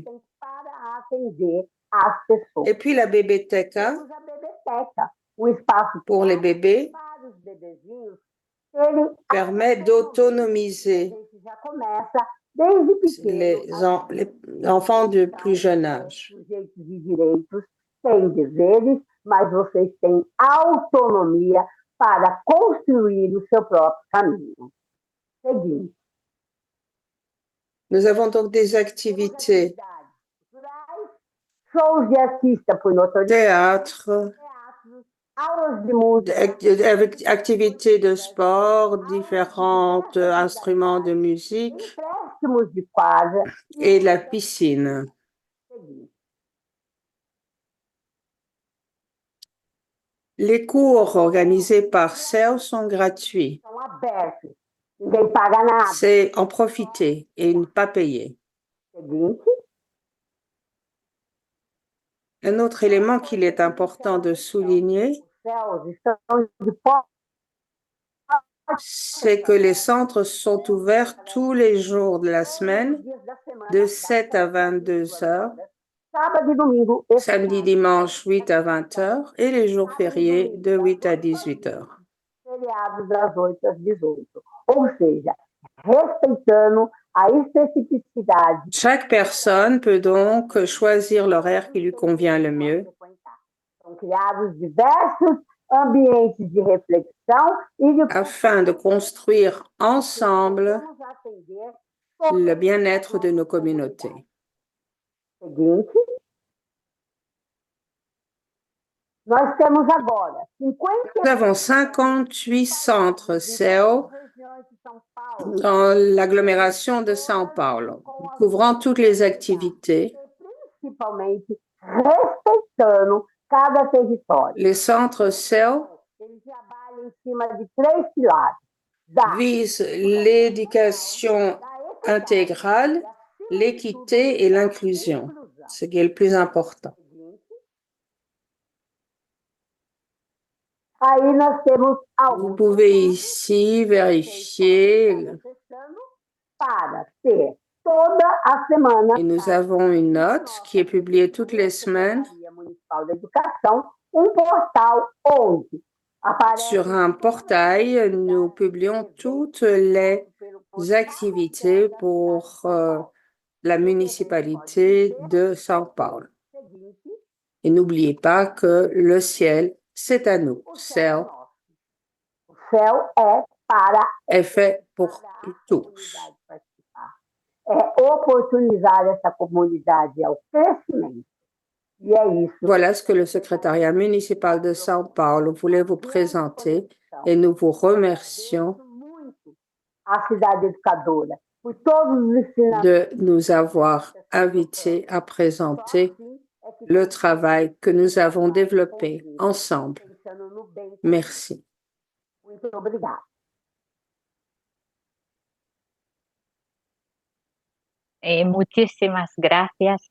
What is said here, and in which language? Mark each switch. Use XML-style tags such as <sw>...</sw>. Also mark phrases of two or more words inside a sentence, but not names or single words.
<pt>para atender as pessoas.</pt> <fr>Et puis la bébéteca</fr> <pt>Temos a bebeteca, um espaço</pt> <fr>pour les bébés</fr> <pt>para os bebezinhos, ele</pt> <fr>permet d'autonomiser</fr> <pt>a gente já começa desde pequeno</pt> <fr>les enfants de plus jeune âge.</fr> <pt>sujeitos de direitos têm deveres, mas vocês têm autonomia para construir o seu próprio caminho. Seguinte.</pt> <fr>Nous avons donc des activités</fr> <pt>Shows de artista por notoriedade,</pt> <fr>théâtre,</fr> <pt>teatros, aulas de música,</pt> <fr>avec activités de sport, différents instruments de musique</fr> <pt>empréstimos de quadra.</pt> <fr>et la piscine.</fr> <pt>Seguinte.</pt> <fr>Les cours organisés par CEL sont gratuits.</fr> <pt>São abertos, ninguém paga nada.</pt> <fr>C'est en profiter et ne pas payer.</fr> <pt>Seguinte.</pt> <fr>Un autre élément qu'il est important de souligner,</fr> <pt>Os céus estão de porta</pt> <fr>c'est que les centres sont ouverts tous les jours de la semaine,</fr> <pt>dias da semana,</pt> <fr>de 7 à 22 heures,</fr> <pt>sábado e domingo,</pt> <fr>samedi, dimanche, 8 à 20 heures, et les jours fériés, de 8 à 18 heures.</fr> <pt>feriados das 8 às 18. Ou seja, respeitando a especificidade.</pt> <fr>Chaque personne peut donc choisir l'horaire qui lui convient le mieux.</fr> <pt>São criados diversos ambientes de reflexão e de</pt> <fr>afin de construire ensemble</fr> <pt>vamos atender</pt> <fr>le bien-être de nos communautés.</fr> <pt>o seguinte. Nós temos agora 50</pt> <fr>Nous avons 58 centres CEL</fr> <pt>regiões de São Paulo,</pt> <fr>dans l'agglomération de São Paulo, couvrant toutes les activités.</fr> <pt>principalmente respeitando cada território.</pt> <fr>Les centres CEL</fr> <pt>Eles trabalham em cima de 3 pilares. Da</pt> <fr>visent l'éducation intégrale, l'équité et l'inclusion, ce qui est le plus important.</fr> <pt>Aí nós temos</pt> <fr>Vous</fr> <pt>alguns</pt> <fr>pouvez ici vérifier</fr> <pt>para ter toda a semana</pt> <fr>et nous avons une note qui est publiée toutes les semaines</fr> <pt>Secretaria Municipal da Educação, portal onde aparece</pt> <fr>sur un portail. Nous publions toutes les activités pour la municipalité de São Paulo.</fr> <pt>seguinte,</pt> <fr>Et n'oubliez pas que le ciel, c'est à nous. CEL</fr> <pt>o céu é para</pt> <fr>est fait pour</fr> <pt>a</pt> <fr>tous.</fr> <pt>comunidade participar. É oportunizar essa comunidade ao crescimento. E é isso.</pt> <fr>Voilà ce que le secrétariat municipal de São Paulo voulait vous présenter et nous vous remercions</fr> <pt>Muito a cidade educadora por todos os ensinamentos.</pt> <fr>de nous avoir invités à présenter le travail que nous avons développé ensemble.</fr> <pt>Pensando no bem.</pt> <fr>Merci.</fr> <pt>Muito obrigada.</pt> <es>Muchísimas gracias.</es>